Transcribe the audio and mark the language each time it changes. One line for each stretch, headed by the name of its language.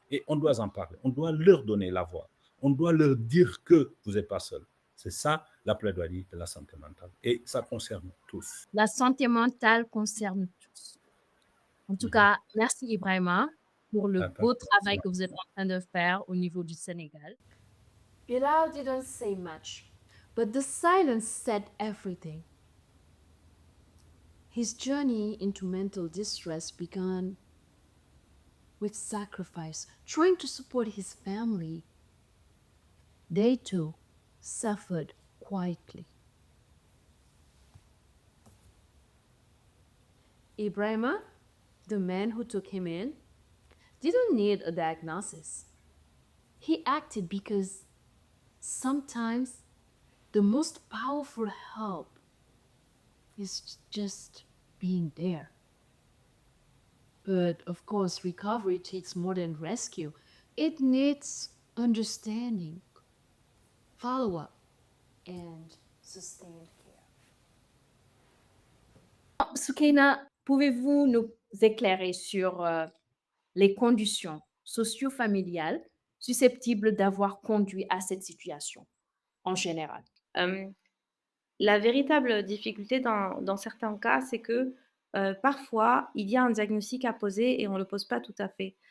French: Et on doit en parler, on doit leur donner la voix, on doit leur dire que vous n'êtes pas seul. C'est ça la plaidoirie de la santé mentale. Et ça concerne tous. La santé mentale concerne tous. En tout cas, merci Ibrahima pour le beau travail que vous êtes en train de faire au niveau du Sénégal.
English: Bilal didn't say much, but the silence said everything. His journey into mental distress began with sacrifice, trying to support his family. They too suffered quietly. Ibrahima, the man who took him in, didn't need a diagnosis. He acted because sometimes the most powerful help is just being there. But of course, recovery takes more than rescue. It needs understanding, follow-up, and sustained care.
French: Soukaina, pouvez-vous nous éclairer sur les conditions socio-familiales susceptibles d'avoir conduit à cette situation en général? La véritable difficulté dans certains cas, c'est que parfois, il y a un diagnostic à poser et on ne le pose pas tout à fait.